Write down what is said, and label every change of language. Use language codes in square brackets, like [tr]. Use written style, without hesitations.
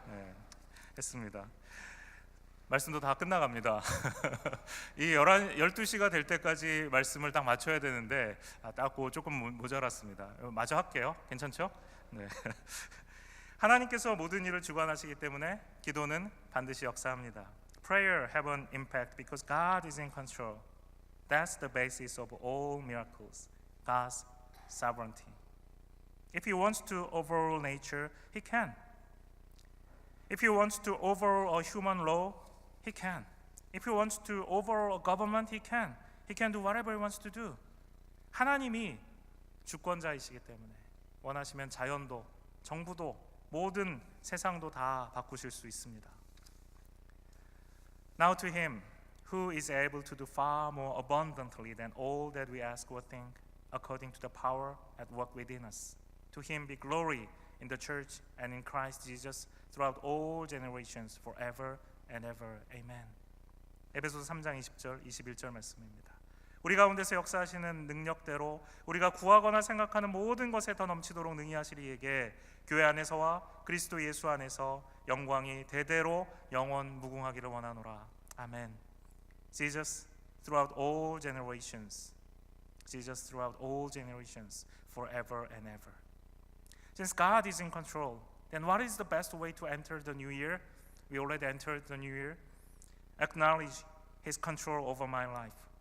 [ko] 네, 했습니다. 말씀도 다 끝나갑니다. 이 12시가 될 때까지 말씀을 딱 맞춰야 되는데 딱 조금 모자랐습니다. 마저 할게요. 괜찮죠? 네. 하나님께서 모든 일을 주관하시기 때문에 기도는 반드시 역사합니다. [en] Prayer have an impact because God is in control. That's the basis of all miracles, God's sovereignty. If He wants to overrule nature, He can. If He wants to overrule a human law, He can. If He wants to overrule a government, He can. He can do whatever He wants to do. [ko] 하나님이 주권자이시기 때문에 원하시면 자연도, 정부도, 모든 세상도 다 바꾸실 수 있습니다. [en] Now to Him who is able to do far more abundantly than all that we ask or think, according to the power at work within us. To Him be glory in the church and in Christ Jesus throughout all generations, forever and ever. Amen. [ko] 에베소서 3장 20절, 21절 말씀입니다. 우리 가운데서 역사하시는 능력대로 우리가 구하거나 생각하는 모든 것에 더 넘치도록 능히 하시리 이에게 교회 안에서와 그리스도 예수 안에서 영광이 대대로 영원 무궁하기를 원하노라. 아멘. [en] Jesus throughout all generations. Jesus throughout all generations, forever and ever. Since God is in control, then what is the best way to enter the new year? We already entered the new year. Acknowledge His control over my life.